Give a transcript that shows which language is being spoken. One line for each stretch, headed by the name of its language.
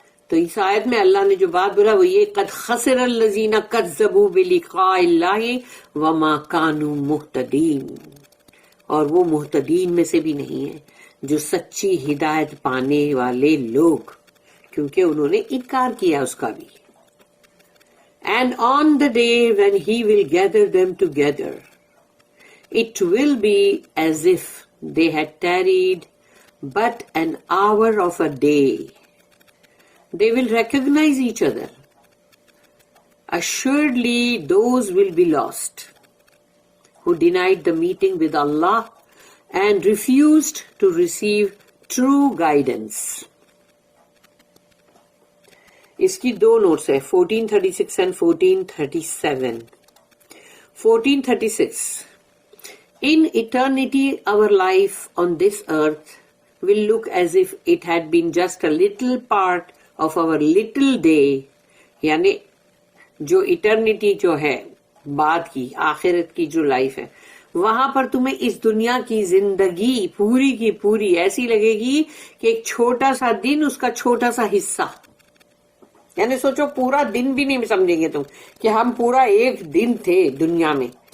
Urdu: تو اس آیت میں اللہ نے جو بات بولا وہ یہ
Arabic: قد خسر الذین کذبوا بلقاء اللہ وما کانوا مہتدین،
Urdu: اور وہ مہتدین میں سے بھی نہیں ہے جو سچی ہدایت پانے والے لوگ، کیونکہ انہوں نے انکار کیا اس کا بھی.
English: And on the day when he will gather them together, it will be as if they had tarried but an hour of a day. They will recognize each other. Assuredly those will be lost who denied the meeting with Allah and refused to receive true guidance.
Urdu: اس کی دو notice ہے 1436 and 1437.
English: 1436 In eternity our life on this earth will look as if it had been just a little part of our little day.
Urdu: یعنی جو eternity جو ہے بعد کی آخرت کی جو لائف ہے وہاں پر تمہیں اس دنیا کی زندگی پوری کی پوری ایسی لگے گی کہ ایک چھوٹا سا دن اس کا چھوٹا سا حصہ. یعنی سوچو پورا دن بھی نہیں سمجھیں گے تم کہ ہم پورا ایک دن تھے دنیا میں.